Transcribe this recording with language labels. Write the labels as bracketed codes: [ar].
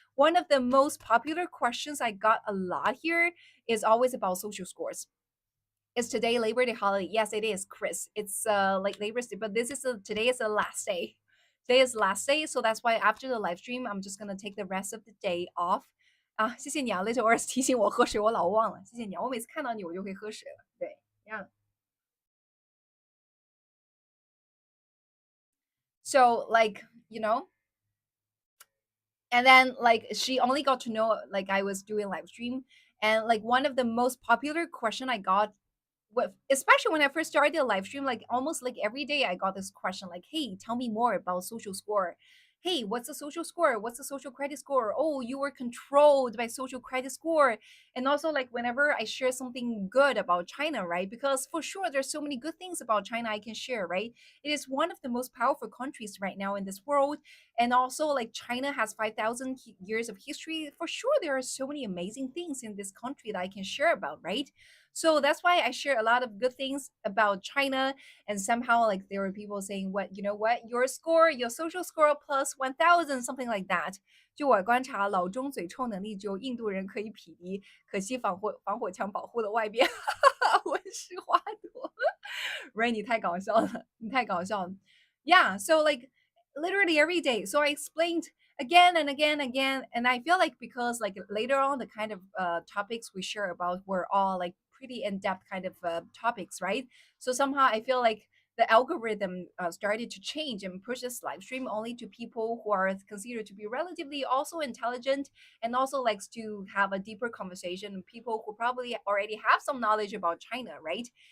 [en] One of the most popular questions I got a lot here is always about social scores. Is today Labor Day holiday? Yes, it is, Chris. It's like Labor Day, but today is the last day. Today is the last day, so that's why after the live stream, I'm just gonna take the rest of the day off. [zh] 啊，谢谢你啊，Little Earth 提醒我喝水，我老忘了，谢谢你啊，我每次看到你我就会喝水了。对，yeah. [en] So like and then like she only got to know like I was doing live stream, and like one of the most popular question I got especially when I first started the live stream, like almost like every day I got this question like, "Hey, tell me more about social score. Hey, what's a social score? What's a social credit score? Oh, you were controlled by social credit score." And also like whenever I share something good about China, right? Because for sure there's so many good things about China I can share, right? It is one of the most powerful countries right now in this world. And also like China has 5,000 years of history. For sure there are so many amazing things in this country that I can share about, right? So that's why I share a lot of good things about China. And somehow, like, there were people saying, "What, you know what? Your score, your social score plus 1,000, something like that." [zh] 就我观察，老中嘴臭能力只有印度人可以匹敌，可惜防火墙保护了外边。温室花朵。Right? 你太搞笑了，你太搞笑了。 [en] Yeah. So like literally every day. So I explained again and again and again, and I feel like because like later on the kind of topics we share about were all like pretty in-depth kind of topics, right? So somehow I feel like the algorithm started to change and push this live stream only to people who are considered to be relatively also intelligent and also likes to have a deeper conversation, people who probably already have some knowledge about China, right?